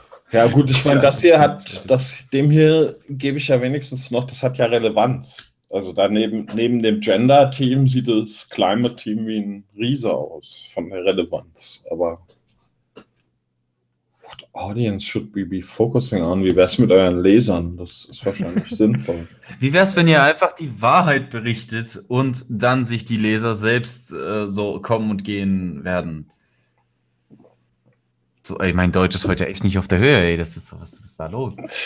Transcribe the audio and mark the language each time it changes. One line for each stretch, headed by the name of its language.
German: Ja gut, ich meine, das hier hat, dem hier gebe ich ja wenigstens noch, das hat ja Relevanz. Also daneben, neben dem Gender-Team sieht das Climate-Team wie ein Riese aus, von der Relevanz.
English: Aber what audience should we be focusing on?
German: Wie wär's mit euren Lesern? Das ist wahrscheinlich sinnvoll. Wie wär's, wenn ihr einfach die Wahrheit berichtet und dann sich die Leser selbst so kommen und gehen werden? So, ey, mein Deutsch ist heute echt nicht auf der Höhe, ey. Das ist so, was ist da los?